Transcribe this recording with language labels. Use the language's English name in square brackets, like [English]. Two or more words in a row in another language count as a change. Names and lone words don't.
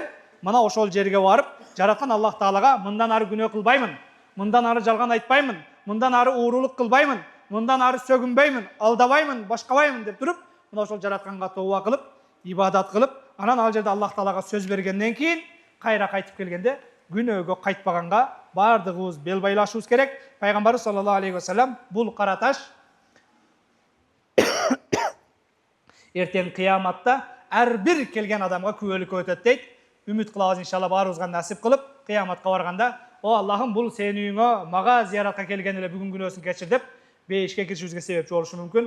[Kyrgyz] Мына ошол жерге барып, жараткан Аллах Таалага мындан ары күнөө кылбаймын, мындан ары жалган айтпаймын, мындан ары уурулук кылбаймын, мындан ары сөгүнбөймүн, алдабаймын, башкабаймын деп туруп, мына ошол жаратканга тооба кылып, ибадат кылып, анан ал жерде Аллах Таалага сөз бергенден кийин кайра кайтып келгенде күнөөгө кайтпаганга бардыгыбыз бел байлашыбыз керек. Пайгамбарыбыз [Arabic] صلى الله عليه وسلم [Kyrgyz] бул караташ эртең кыяматта ар бир келген адамга күбөлүккө өтөт дейт. Үмүт кылабыз иншалла баарыбызга насип кылып, кыяматка барганда, о Аллахым бул сенин үйүңө мага зияратка келген эле бүгүн күнөөсүн кечир деп бейишке киришибизге себепчи болушу мүмкүн.